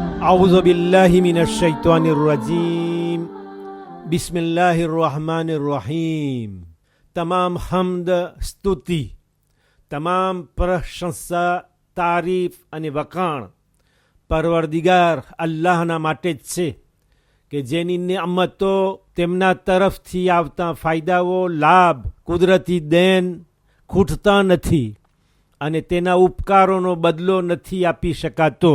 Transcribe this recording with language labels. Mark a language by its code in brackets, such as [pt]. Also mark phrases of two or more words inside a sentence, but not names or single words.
[ar] أعوذ بالله من الشيطان الرجيم بسم الله الرحمن الرحيم [gu] તમામ હમ્દ સ્તુતિ, તમામ પ્રશંસા, તારીફ અને વખાણ પરવરદિગાર અલ્લાહના માટે જ છે કે જેની નિઅમતો, તેમના તરફથી આવતા ફાયદાઓ, લાભ, કુદરતી દેન ખૂટતા નથી અને તેના ઉપકારોનો બદલો નથી આપી શકાતો.